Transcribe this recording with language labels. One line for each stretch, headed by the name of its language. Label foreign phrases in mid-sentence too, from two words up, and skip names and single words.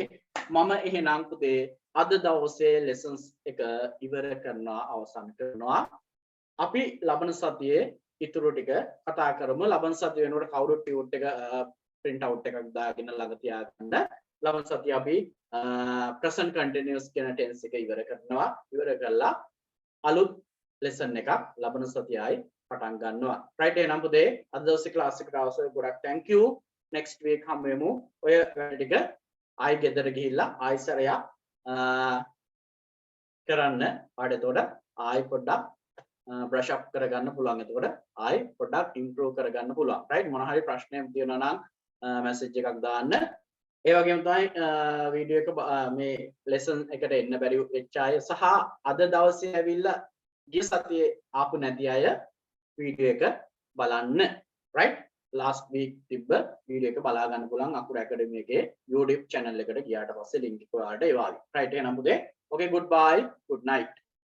Sinhala: මම එහෙනම් පුතේ අද දවසේ lessons එක ඉවර කරනවා අවසන් කරනවා. අපි ලබන සතියේ ඉතුරු ටික කතා කරමු. ලබන සතිය වෙනකොට කවුරුත් ටියුට් එක print out එකක් දාගෙන ළඟ තියාගන්න. ලබන සතිය අපි
English: present continuous
Sinhala: කියන tense එක ඉවර කරනවා. ඉවර කළා අලුත් lesson එකක් ලබන සතියයි පටන් ගන්නවා. right එහෙනම් පුතේ අද දවසේ class එකට අවසර ගොඩක්
English: thank you. next week
Sinhala: හම් වෙමු. ඔය වැඩ ටික ආයි ගෙදර ගිහිල්ලා ආයි සැරයක් කරන්න. පාඩේතොට ආයි පොඩ්ඩක් brush up කරගන්න පුළුවන්. එතකොට ආයි පොඩ්ඩක් improve කරගන්න පුළුවන්. right මොන හරි ප්‍රශ්නයක් තියෙනවා නම් message එකක් දාන්න. ඒ වගේම තමයි වීඩියෝ එක මේ lesson එකට එන්න බැරි වෙච්ච අය සහ අද දවසේ ඇවිල්ලා ගිය සතියේ ආපු නැති අය වීඩියෝ එක බලන්න. right last week තිබ්බ වීඩියෝ එක බලා ගන්න පුළුවන් අකුරු academy එකේ YouTube channel එකට ගියාට පස්සේ link එක ඔයාලට එවාවි. right එහෙනම් පුතේ
English: okay goodbye good night.